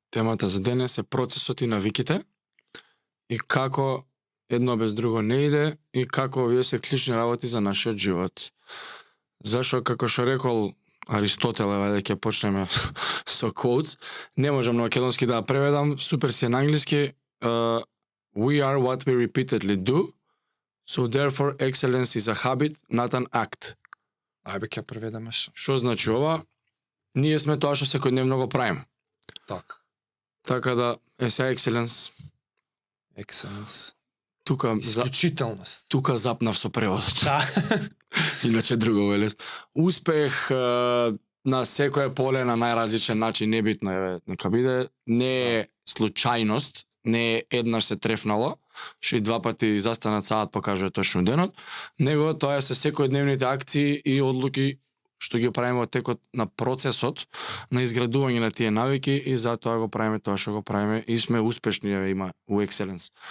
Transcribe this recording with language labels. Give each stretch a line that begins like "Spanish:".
Macedonian: Темата за денес е процесот и навиките и како едно без друго не иде и како овие се клучни работи за нашиот живот. Зашо, како што рекол Аристотел, еве ќе почнеме со quotes, не можам на македонски да ја преведам, супер си е на англиски.
English: We are what we repeatedly do, so therefore excellence is a habit, not an act.
Macedonian: Ајбе ќе преведеме што. Што значи ова? Ние сме тоа што секојдневно го правиме. Така. Така да, сега excellence,
English: Excellence.
Macedonian: Исклучителност. Тука запнав со преводот. Да. Иначе друго велест. Успех на секое поле на најразличен начин, небитно е, нека биде, не е случајност, не е еднаш се трефнало, што и два пати застанат саат покажува точно денот, него тоа е се секојдневните акции и одлуки што ги правиме во текот на процесот на изградување на тие навики и затоа го правиме тоа што го правиме и сме успешни, има у Excellence.